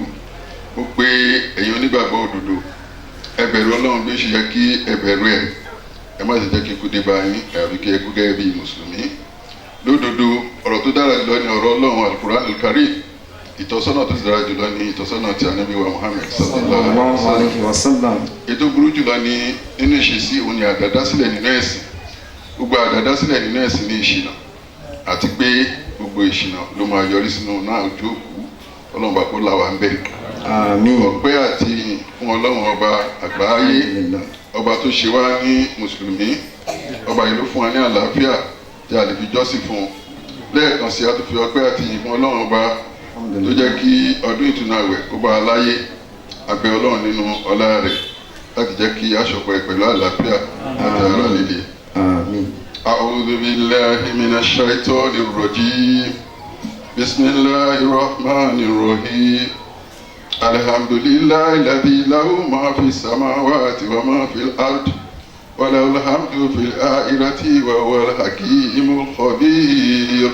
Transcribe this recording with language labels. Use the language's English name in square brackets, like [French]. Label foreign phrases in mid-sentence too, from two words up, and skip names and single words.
[Yoruba] ó pé ẹ̀yin onígbàgbọ́ òdodo ẹ bẹ̀rù Ọlọ́run bí ó ṣe yẹ kí ẹ bẹ̀rù ẹ̀. ẹ má sì jẹ́ kí ikú dé bá yín àbí kí ẹ kú gẹ́gẹ́ bí mùsùlùmí. lódodo ọ̀rọ̀ tó dára jùlọ ni ọ̀rọ̀ Ọlọ́run Al-Qur'an Al-Karim. ìtọ́sọ́nà tó dára jùlọ ni ìtọ́sọ́nà tí ànábì wa Muhammad [Arabic] صلى الله عليه وسلم. [Yoruba] ètò burú jùlọ ni nínú ìṣesí òun ni àdádásílẹ̀ nínú ẹ̀sìn gbogbo àdàdá sílẹ̀ nínú ẹ̀sìn ní ìṣìnà àti pé gbogbo ìṣìnà ló máa yọrí sínú náà ojú òkú ọlọ́run bá kó là wá ń bẹ̀. àmín. ọpẹ́ àti fún ọlọ́run ọba àgbáyé ọba tó ṣe wá ní mùsùlùmí ọba yìí ló fún wa ní àlàáfíà tí a lè fi jọ́sìn fún un lẹ́ẹ̀kan sí a tó fi ọpẹ́ àti ìfún ọlọ́run ọba tó jẹ́ kí ọdún ìtúnu àwẹ̀ kó bá a láyé abẹ́ ọlọ́run nínú ọlá rẹ̀ láti jẹ́ kí aṣọpọ̀ pẹ̀lú àlàáfíà àti ara líle. àmín. [Arabic] أعوذ بالله من الشيطان الرجيم بسم الله الرحمن الرحيم الحمد لله الذي له ما في السماوات وما في الأرض وله الحمد في الآخرة وهو الحكيم الخبير.